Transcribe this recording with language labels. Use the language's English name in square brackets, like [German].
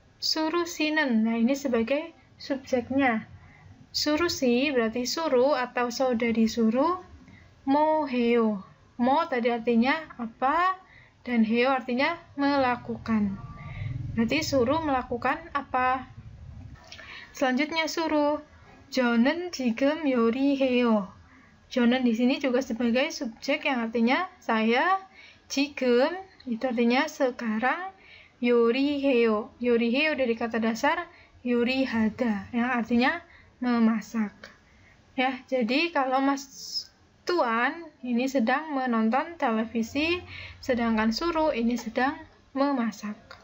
[Indonesian] 수루 씨는, nah ini sebagai subjeknya. 수루 씨 berarti suruh atau saudari suruh. [Korean] 뭐 해요. [Indonesian] 뭐 tadi artinya apa dan 해요 artinya melakukan. Berarti suruh melakukan apa. Selanjutnya suruh [Korean] 저는 지금 요리해요. [Indonesian] 저는 di sini juga sebagai subjek yang artinya saya. 지금 itu artinya sekarang. [Korean] 요리해요. [Indonesian] 요리해요 dari kata dasar 요리하다 yang artinya memasak. Ya, jadi kalau Mas Tuan ini sedang menonton televisi, sedangkan suruh ini sedang memasak.